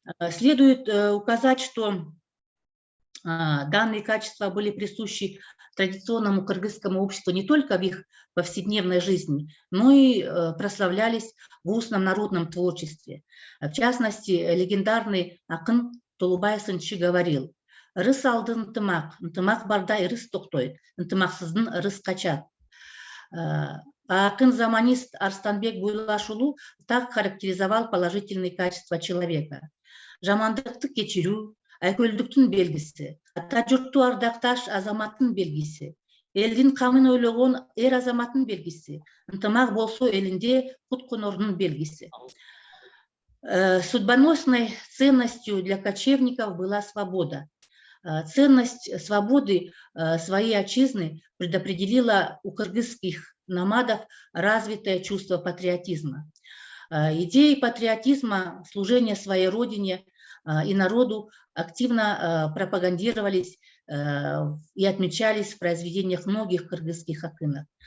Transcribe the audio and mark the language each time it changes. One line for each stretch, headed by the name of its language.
Russian: Следует указать, что данные качества были присущи традиционному кыргызскому обществу не только в их повседневной жизни, но и прославлялись в устном народном творчестве. В частности, легендарный акын Толубай Сынчи говорил:
Kyrgyz: «Рыс алдын ынтымак барда рыс токтойт, ынтымаксыздын рыс качат».
Russian: Акын-заманист Арстанбек Буйлашулу так характеризовал положительные качества человека:
Kyrgyz: жамандыкты кечирүү, айкөлдүктүн белгиси, ата журтту ардакташ азаматтын белгиси, элдин камын ойлогон эр азаматтын белгиси, ынтымак болсо элинде кут конордун белгиси.
Russian: Судьбоносной ценностью для кочевников была свобода. Ценность свободы своей отчизны предопределила у кыргызских номадов развитое чувство патриотизма. Идеи патриотизма, служения своей родине и народу активно пропагандировались и отмечались в произведениях многих кыргызских акынов.